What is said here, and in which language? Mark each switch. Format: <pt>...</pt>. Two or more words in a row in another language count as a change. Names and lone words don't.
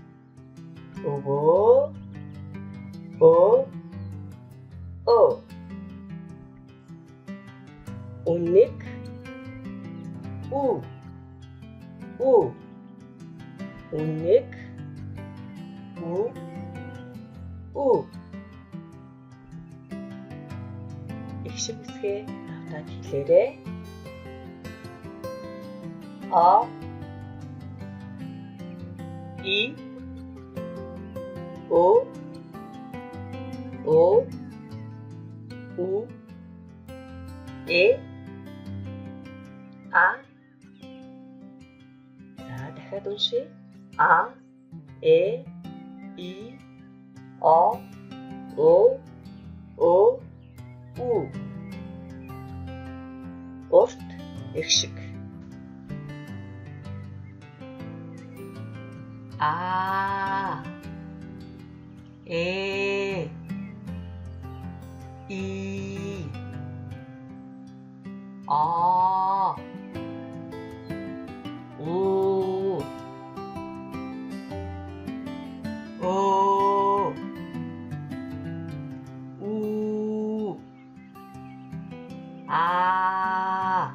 <mn>О. О. О. Уник. У. У. Уник. У. У. Их шиг үсгээ давтаад хэлээрэй. А. И. О. О. У. Э. А. За дахиад уншъя. А. Э. И. О. О. О. У. Урт их шиг. А. Э. И. А. У. О. У. А.</mn>